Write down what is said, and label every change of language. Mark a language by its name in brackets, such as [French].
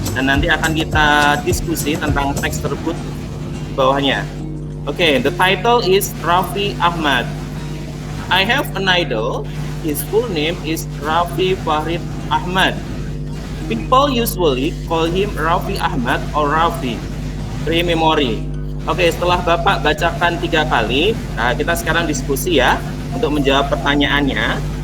[Indonesian] Dan nanti akan kita diskusi tentang teks tersebut di bawahnya. [English] Okay, the title is Raffi Ahmad. I have an idol. His full name is Raffi Fahrid Ahmad. People usually call him Raffi Ahmad or Raffi. Pre-memory. [Indonesian] Oke, setelah Bapak bacakan 3 kali, nah kita sekarang diskusi ya untuk menjawab pertanyaannya.